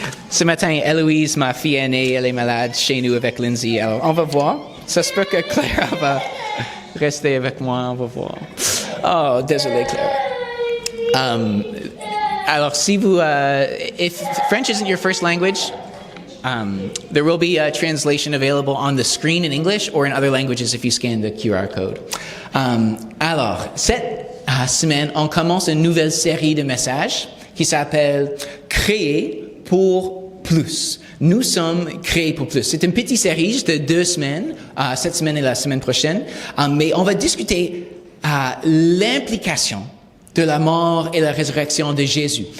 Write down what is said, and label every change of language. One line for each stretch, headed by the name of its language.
French: Ce matin, Héloïse, ma fille aînée, elle est malade chez nous avec Lindsay. Alors, on va voir. Ça se peut que Claire va rester avec moi. On va voir. Oh, désolé, Claire. Alors, si vous,
English: if French isn't your first language, there will be a translation available on the screen in English or in other languages if you scan the QR code.
French: Alors, cette semaine, on commence une nouvelle série de messages qui s'appelle « Créer pour plus ». Nous sommes créés pour plus. C'est une petite série de 2 semaines, cette semaine et la semaine prochaine, mais on va discuter l'implication de la mort et la résurrection de Jésus.